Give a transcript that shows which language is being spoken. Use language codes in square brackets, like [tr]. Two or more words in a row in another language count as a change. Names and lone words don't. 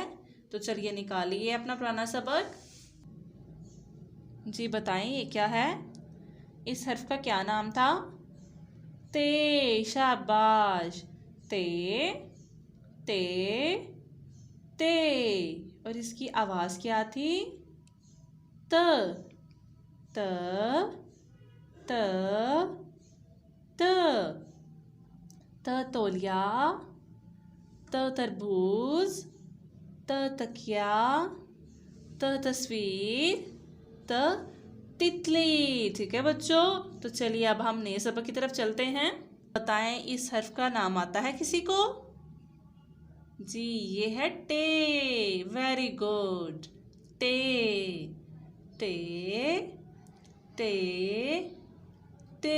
[hi] तो चलिए निकालिए अपना पुराना सबक। जी बताएं ये क्या है? इस हर्फ का क्या नाम था? ते। शाबाश। ते ते ते। और इसकी आवाज़ क्या थी? त त त त। त तौलिया, त तरबूज, त तकिया, त तस्वीर, त तितली। ठीक है बच्चों, तो चलिए अब हम नए सबक की तरफ चलते हैं। बताएं इस हर्फ का नाम आता है किसी को? जी ये है टे। [en] very good. [hi] टे टे टे टे।